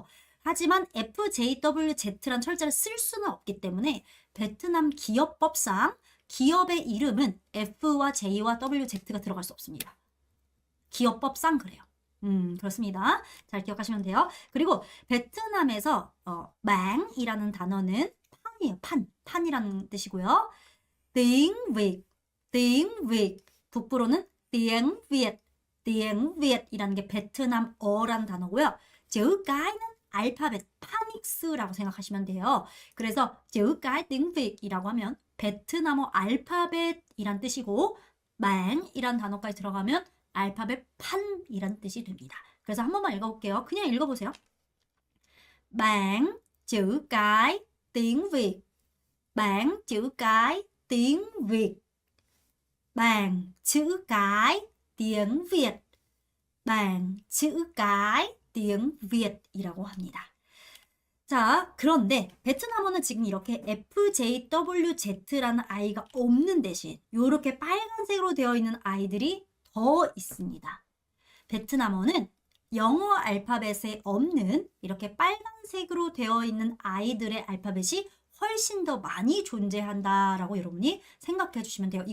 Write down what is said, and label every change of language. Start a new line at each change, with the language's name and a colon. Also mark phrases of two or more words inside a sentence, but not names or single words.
Korean: 하지만 FJWZ란 철자를 쓸 수는 없기 때문에 베트남 기업법상 기업의 이름은 F와 J와 WZ가 들어갈 수 없습니다. 기업법상 그래요. 그렇습니다. 잘 기억하시면 돼요. 그리고 베트남에서 망이라는 단어는 판이에요. 판이라는 뜻이고요.
Vietnamese: tiếng Việt
Korean: 북부로는
Vietnamese: tiếng Viet
Korean: 이라는 게 베트남어란 단어고요.
Vietnamese: chữ cái
Korean: 는 알파벳 파닉스라고 생각하시면 돼요. 그래서
Vietnamese: chữ cái tiếng Việt
Korean: 이라고 하면 베트남어 알파벳이란 뜻이고 망이란 단어까지 들어가면 알파벳 판이란 뜻이 됩니다. 그래서 한 번만 읽어볼게요. 그냥 읽어보세요.
Vietnamese: Bạn chữ cái tiếng Việt. Bạn chữ cái tiếng Việt. Bạn chữ cái tiếng Việt. Bạn chữ cái tiếng Việt
Korean: 이라고 합니다. 자, 그런데 베트남어는 지금 이렇게 FJWZ라는 아이가 없는 대신 이렇게 빨간색으로 되어 있는 아이들이 더 있습니다. 베트남어는 영어 알파벳에 없는 이렇게 빨간색으로 되어 있는 아이들의 알파벳이 훨씬 더 많이 존재한다라고 여러분이 생각해 주시면 돼요.